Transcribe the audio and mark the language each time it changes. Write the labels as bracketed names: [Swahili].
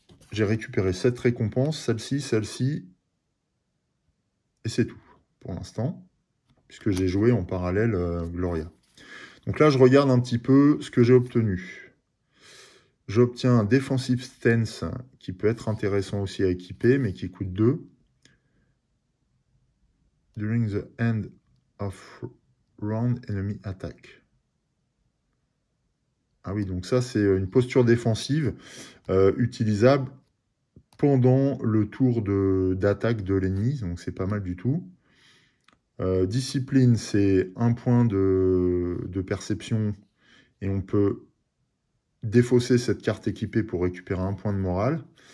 [French] J'ai récupéré 7 récompenses. Celle-ci, celle-ci. Et c'est tout pour l'instant. Puisque j'ai joué en parallèle Gloria. Donc là, je regarde un petit peu ce que j'ai obtenu. J'obtiens un Defensive Stance qui peut être intéressant aussi à équiper, mais qui coûte 2. [English] During the end of round enemy attack. [French] Ah oui, donc ça, c'est une posture défensive utilisable pendant le tour d'attaque de l'ennemi. Donc c'est pas mal du tout. Discipline, c'est 1 point de perception et on peut défausser cette carte équipée pour récupérer 1 point de morale.